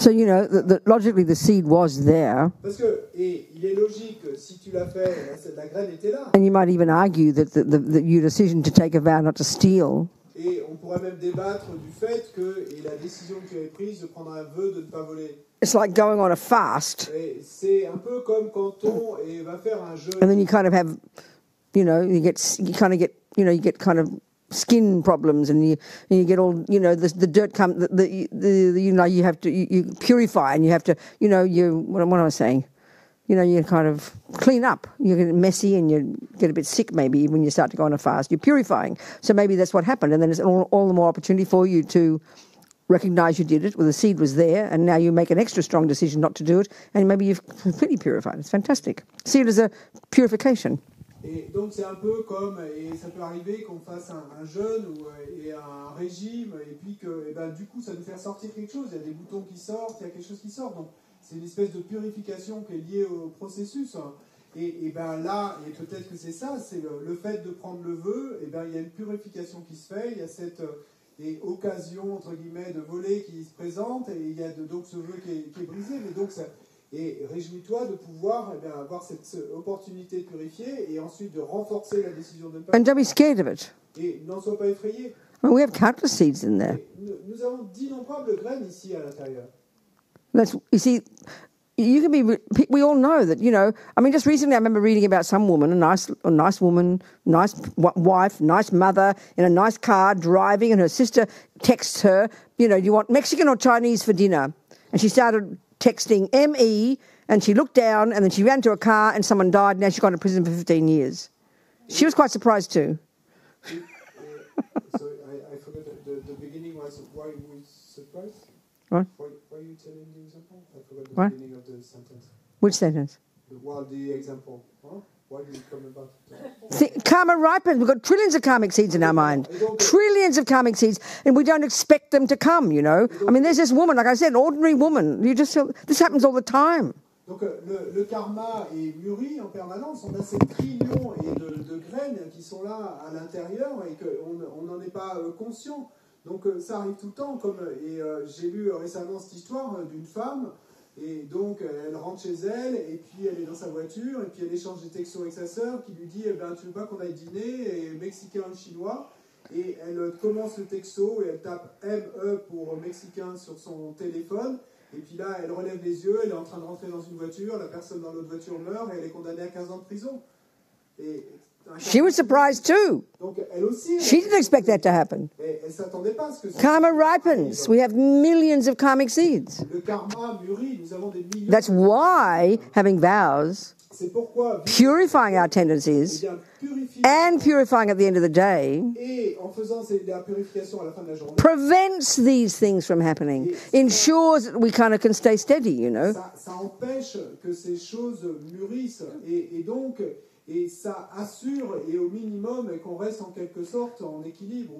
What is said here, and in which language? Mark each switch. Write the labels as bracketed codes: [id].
[en] So, logically the seed was there. [fr] Parce que, il est logique, si tu l'as fait, la graine était là. [en] And you might even argue that your decision to take a vow not to steal. [fr] Et on pourrait même débattre du fait que la décision que tu avais prise de prendre un vœu de ne pas voler. [en] It's like going on a fast. [fr] Et c'est un peu comme quand on va faire un jeûne. [en] And then you kind of have, you get kind of skin problems, and you get all, the dirt comes, you have to you purify, and you have to, what am I saying? You kind of clean up. You get messy and you get a bit sick maybe when you start to go on a fast. You're purifying. So maybe that's what happened. And then it's all the more opportunity for you to recognize you did it, well, the seed was there, and now you make an extra strong decision not to do it, and maybe you've completely purified. It's fantastic. See it as a purification. [fr] Et donc c'est un peu comme, et ça peut arriver qu'on fasse un jeûne et un régime, et puis que du coup ça nous fait ressortir quelque chose. Il y a des boutons qui sortent, il y a quelque chose qui sort. Donc c'est une espèce de purification qui est liée au processus. Et là, et peut-être que c'est ça, c'est le fait de prendre le vœu, il y a une purification qui se fait, il y a cette occasion, entre guillemets, de voler qui se présente, et il y a donc ce vœu qui est brisé. Mais donc et réjouis-toi de pouvoir avoir cette opportunité de purifier et ensuite de renforcer la décision de ne pas. [en] And don't be scared of it. [fr] Et n'en sois pas effrayé. [en] I mean, we have countless seeds in there. [fr] Nous avons d'innombrables graines ici à l'intérieur. [en] You see, you can be. We all know that. I mean, just recently, I remember reading about some woman, a nice woman, nice wife, nice mother, in a nice car driving, and her sister texts her, you want Mexican or Chinese for dinner? And she started texting ME, and she looked down, and then she ran to a car, and someone died. Now she's gone to prison for 15 years. She was quite surprised too. So I forgot the beginning was why we surprised. What? Why are you telling the example? I forgot the What? beginning of the sentence. Which sentence? The example. Huh? Why did it come about? Karma ripens. We've got trillions of karmic seeds in our mind. Trillions of karmic seeds, and we don't expect them to come, I mean, there's this woman, like I said, an ordinary woman. This happens all the time. [fr] Donc le karma est mûri en permanence. On a ces trillions de graines qui sont là à l'intérieur et qu'on n'en est pas conscient. Donc ça arrive tout le temps. J'ai lu récemment cette histoire d'une femme. Et donc, elle rentre chez elle, et puis elle est dans sa voiture, et puis elle échange des textos avec sa sœur, qui lui dit tu veux pas qu'on aille dîner, et mexicain ou chinois. Et elle commence le texto, et elle tape ME pour mexicain sur son téléphone. Et puis là, elle relève les yeux, elle est en train de rentrer dans une voiture, la personne dans l'autre voiture meurt, et elle est condamnée à 15 ans de prison. [en] She was surprised too. [fr] Donc, elle aussi, [en] she didn't expect that to happen. [fr] Elle s'attendait pas à ce que ça. [en] Karma ripens. We have millions of karmic seeds. [fr] Le karma mûrit. Nous avons des millions. [en] That's why having vows, [fr] c'est pourquoi [en] purifying our tendencies, and purifying at the end of the day, [fr] et en faisant la purification à la fin de la journée, [en] prevents these things from happening. Ensures that we kind of can stay steady, [fr] Ça empêche que ces choses mûrissent et donc. Et ça assure, et au minimum, qu'on reste en quelque sorte en équilibre.